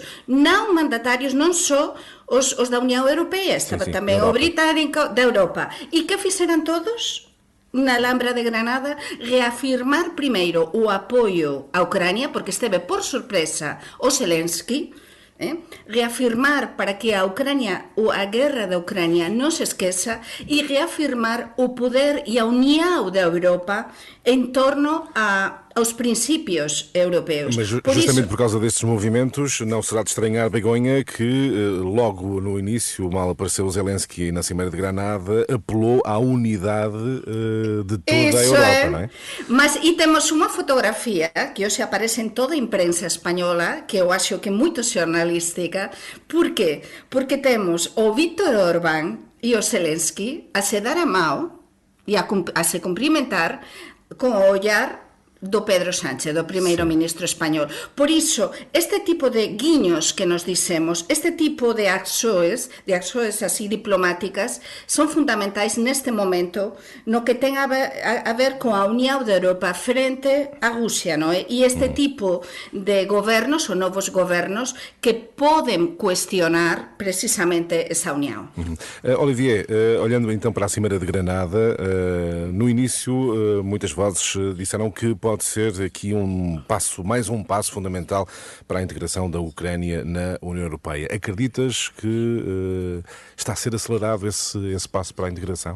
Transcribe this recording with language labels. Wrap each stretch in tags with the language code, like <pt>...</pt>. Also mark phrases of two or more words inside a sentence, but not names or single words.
<gl>Non mandatarios, non só os da Unión Europea, estaba tamén o británico da Europa. E que fixeran todos? Na Alhambra de Granada, reafirmar primeiro o apoio a Ucrania, porque esteve por sorpresa o Zelensky, reafirmar para que a guerra da Ucrania non se esqueça e reafirmar o poder e</gl> <pt>a união da Europa em torno aos princípios europeus. Mas justamente por causa destes movimentos, não será de estranhar, Begonha, que logo no início, mal apareceu o Zelensky na Cimeira de Granada, apelou à unidade de toda a Europa, não é? Mas temos uma fotografia que hoje aparece em toda a imprensa espanhola, que eu acho que é muito jornalística. Por quê? Porque temos o Viktor Orbán e o Zelensky a se dar a mão e a se cumprimentar com o olhar do Pedro Sánchez, do primeiro-ministro español.</pt> <gl>Por iso, este tipo de guiños que nos dicemos, este tipo de axoes así diplomáticas, son fundamentais neste momento no que ten a ver con a unión da Europa frente a Rusia, non é? E este tipo de gobernos, ou novos gobernos, que poden cuestionar precisamente esa unión.</gl> <pt>Olivier, olhando então para a Cimeira de Granada, no início muitas vozes disseram que pode ser aqui mais um passo fundamental para a integração da Ucrânia na União Europeia. Acreditas que está a ser acelerado esse passo para a integração?</pt>